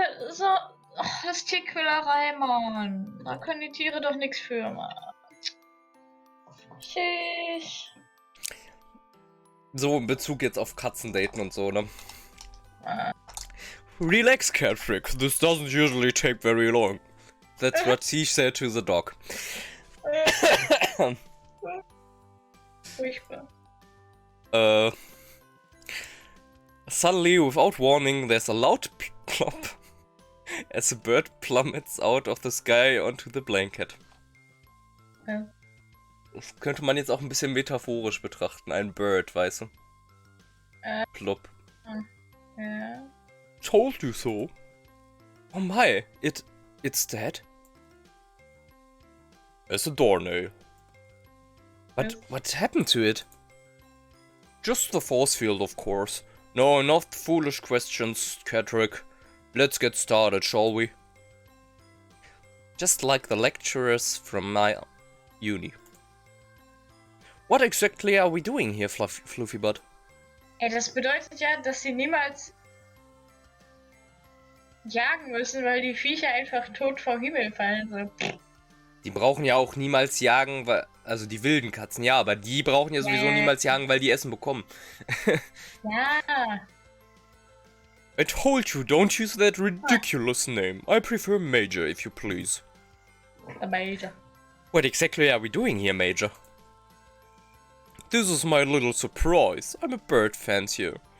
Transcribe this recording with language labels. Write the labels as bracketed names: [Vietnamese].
[German] So. Ach, das ist Tierquälerei, Mann. Da können die Tiere doch nichts für, Mann. Tschüss. So in Bezug jetzt auf Katzendaten und so, ne? [English] Relax, Catrick. This doesn't usually take very long. That's what he said to the dog. [German] Furchtbar. [English] Suddenly, without warning, there's a loud plop as a bird plummets out of the sky onto the blanket. [German] Ja. Das könnte man jetzt auch ein bisschen metaphorisch betrachten. Ein Bird, weißt du? Plop. Ja. [English] Told you so. Oh my, it's dead. It's a doornail. What happened to it? Just the force field, of course. No, enough foolish questions, Catrick. Let's get started, shall we? Just like the lecturers from my uni. What exactly are we doing here, Fluffy Butt? [German] Ey, das bedeutet ja, dass sie niemals jagen müssen, weil die Viecher einfach tot vom Himmel fallen. So. Die brauchen ja auch niemals jagen, weil, also die wilden Katzen, ja, aber die brauchen ja sowieso niemals jagen, weil die Essen bekommen. Ja. [English] I told you, don't use that ridiculous name. I prefer Major, if you please. The Major. What exactly are we doing here, Major? This is my little surprise. I'm a bird fancier.